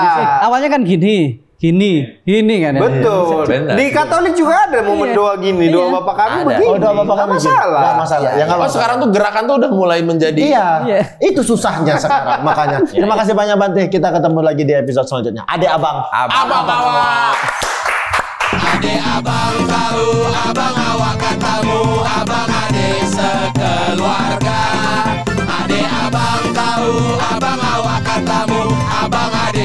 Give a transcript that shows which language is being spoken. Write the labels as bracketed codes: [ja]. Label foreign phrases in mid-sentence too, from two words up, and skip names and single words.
[id] Awalnya kan gini kan ya. Betul. Benar. Di Katolik juga ada momen doa gini, doa Bapak kami Ada. begini. Oh, doa Bapak Nggak kami gini. masalah. Nggak masalah. Ya, nggak Oh, sekarang tuh gerakan tuh udah mulai menjadi Iya, Iya. itu susahnya sekarang makanya. Terima kasih banyak Bante. Kita ketemu lagi di episode selanjutnya. [min] Adek abang. abang awak. Ade abang tahu, abang awak katamu, abang ade sekeluarga. Ade abang tahu, abang awak katamu, abang